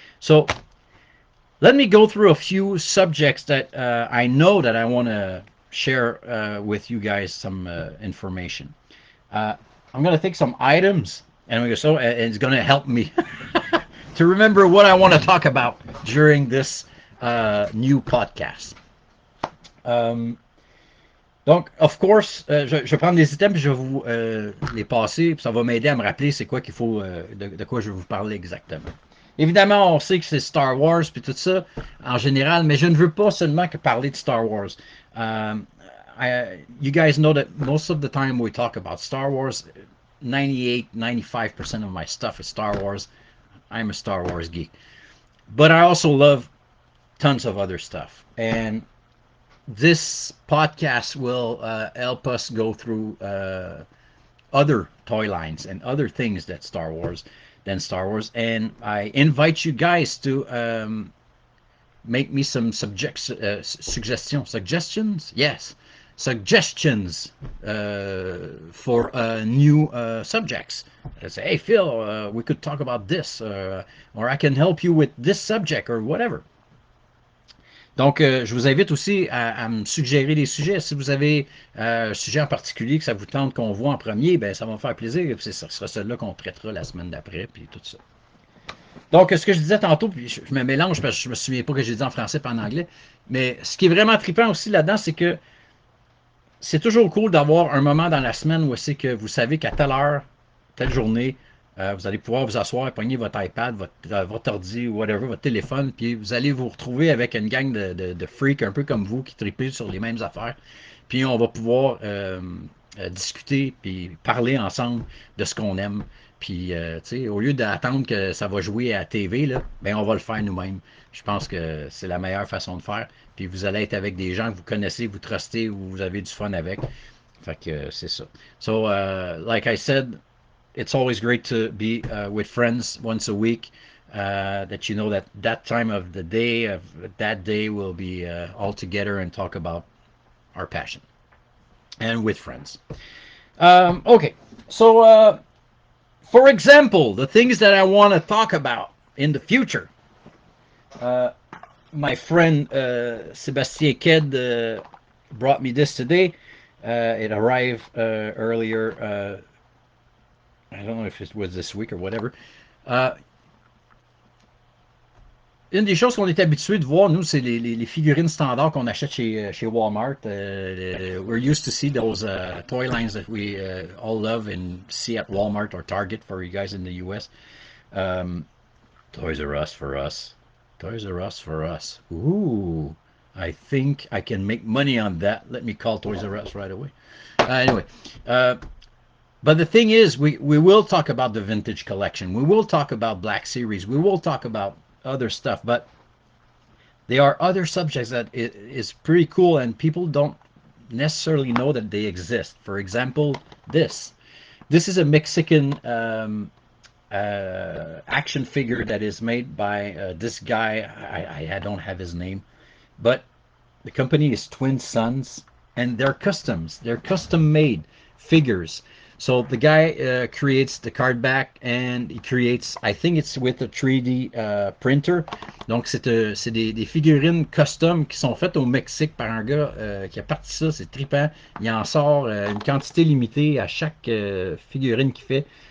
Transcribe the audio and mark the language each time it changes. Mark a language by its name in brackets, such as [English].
[English] So let me go through a few subjects that I know that I want to share with you guys some information. Uh, I'm going to take some items, and it's going to help me to remember what I want to talk about during this new podcast. [French] Um, donc, [English] of course, [French] je vais prendre des items, puis je vais vous les passer, puis ça va m'aider à me rappeler c'est quoi qu'il faut, de quoi je vais vous parler exactement. Évidemment, on sait que c'est Star Wars puis tout ça en général, mais je ne veux pas seulement que parler de Star Wars. [English] Um, you guys know that most of the time we talk about Star Wars, 98, 95% of my stuff is Star Wars. I'm a Star Wars geek. But I also love tons of other stuff. And this podcast will help us go through other toy lines and other things that Star Wars. And I invite you guys to make me some suggestions. Yes, suggestions for new subjects. Say, hey Phil, we could talk about this, or I can help you with this subject or whatever. [French] Donc, je vous invite aussi à me suggérer des sujets. Si vous avez un sujet en particulier que ça vous tente qu'on voit en premier, ben ça va me faire plaisir. Ce sera celui-là qu'on traitera la semaine d'après, puis tout ça. Donc, ce que je disais tantôt, puis je me mélange parce que je me souviens pas que j'ai dit en français pas en anglais, mais ce qui est vraiment trippant aussi là-dedans, c'est que c'est toujours cool d'avoir un moment dans la semaine où c'est que vous savez qu'à telle heure, telle journée, vous allez pouvoir vous asseoir, pogner votre iPad, votre ordi ou whatever, votre téléphone, puis vous allez vous retrouver avec une gang de freaks un peu comme vous qui tripent sur les mêmes affaires. Puis on va pouvoir discuter puis parler ensemble de ce qu'on aime. Puis, tu sais, au lieu d'attendre que ça va jouer à la TV, là, ben, on va le faire nous-mêmes. Je pense que c'est la meilleure façon de faire. Puis vous allez être avec des gens que vous connaissez, vous trustez, ou vous avez du fun avec. Fait que c'est ça. [English] So, like I said, it's always great to be with friends once a week. That you know that that time of the day, of that day, will be all together and talk about our passion and with friends. Okay, so for example, the things that I want to talk about in the future. Uh, my friend Sebastien Ked brought me this today. It arrived earlier. I don't know if it was this week or whatever. [French] Uh, Une des choses qu'on est habitué de voir, nous, c'est les figurines standards qu'on achète chez Walmart. [English] We're used to see those toy lines that we all love and see at Walmart or Target for you guys in the US. Um, Toys R Us for us. Toys R Us for us. Ooh. I think I can make money on that. Let me call Toys R Us right away. Anyway, uh, but the thing is, we will talk about the vintage collection. We will talk about Black Series. We will talk about other stuff. But there are other subjects that is pretty cool, and people don't necessarily know that they exist. For example, this. This is a Mexican action figure that is made by this guy. I don't have his name, but the company is Twin Sons, and they're customs. They're custom made figures. So the guy creates the card back, and he creates, I think it's with a 3D printer. [French] Donc c'est des figurines custom qui sont faites au Mexique par un gars qui a parti ça, c'est trippant. Il en sort une quantité limitée à chaque figurine qu'il fait.